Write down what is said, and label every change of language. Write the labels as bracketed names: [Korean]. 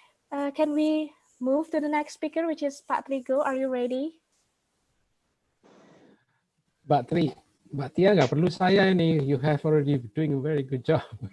[English] Can we move to the next speaker, which is Pak Trigo? Are you ready? [Indonesian] Mbak Tia nggak perlu saya ini. [English] You have already doing a very good job.